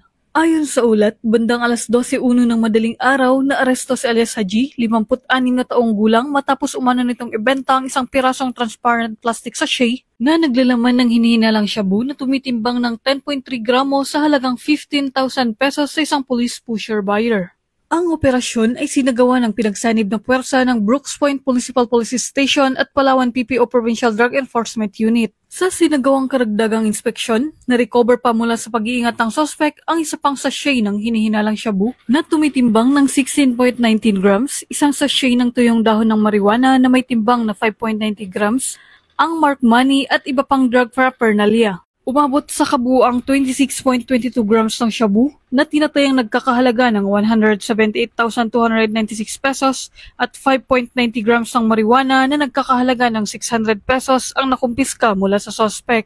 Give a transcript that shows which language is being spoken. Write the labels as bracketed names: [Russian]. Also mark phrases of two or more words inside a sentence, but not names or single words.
[Filipino] Ayon sa ulat, bandang alas 12:01 ng madaling araw, naaresto si alias Haji, 56 na taong gulang matapos umano nitong ibenta ang isang pirasong [English] transparent plastic sachet [Filipino] na naglalaman ng hinihinalang shabu na tumitimbang ng 10.3 gramo sa halagang 15,000 pesos sa isang [English] police pusher buyer. [Filipino] Ang operasyon ay sinagawa ng pinagsanib na puwersa ng Brooks Point Municipal Police Station at Palawan PPO Provincial Drug Enforcement Unit. Sa sinagawang karagdagang inspeksyon, na-recover pa mula sa pag-iingat ng suspect ang isa pang sachet ng hinihinalang shabu na tumitimbang ng 16.19 grams, isang sachet ng tuyong dahon ng marijuana na may timbang na 5.90 grams, ang [English] marked money [Filipino] at iba pang [English] drug paraphernalia. [Filipino] Umabot sa kabuuang 26.22 grams ng shabu na tinatayang nagkakahalaga ng 178,296 pesos at 5.90 grams ng marijuana na nagkakahalaga ng 600 pesos ang nakumpiska mula sa suspect.